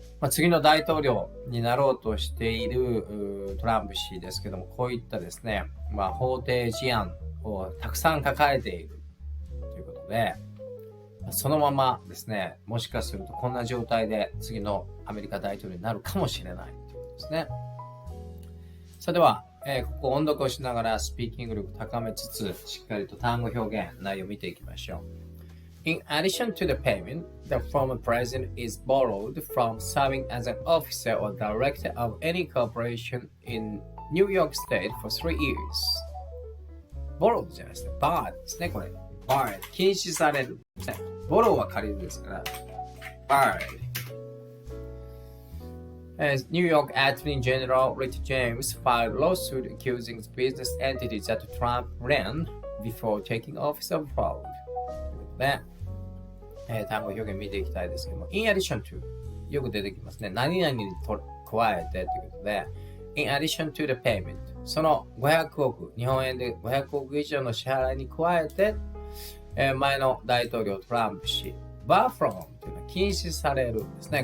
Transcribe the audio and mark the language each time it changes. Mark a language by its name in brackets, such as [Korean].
[Japanese] 次の大統領になろうとしているトランプ氏ですけども、こういったですね、法廷事案をたくさん抱えているということで、そのままですね、もしかするとこんな状態で次のアメリカ大統領になるかもしれないということですね。それでは、ここ音読をしながらスピーキング力高めつつ、しっかりと単語表現、内容を見ていきましょう。 [English] In addition to the payment, the former president is borrowed from serving as an officer or director of any corporation in New York State for 3 years. [Japanese] borrowed じゃないですね。borrowed ですね、これ。borrowed 禁止されるですね。 borrow は借りるですから。 [English] borrowed。As New York Attorney General Rick James filed a lawsuit accusing business entities that Trump ran before taking office of fraud. [Japanese] ね。単語表現見ていきたいですけども、in addition to よく出てきますね。何々に加えてということで、 [English] in addition to the payment [Japanese] その500億、日本円で500億以上の支払いに加えて、前の大統領トランプ氏、bar from というのは禁止されるんですね。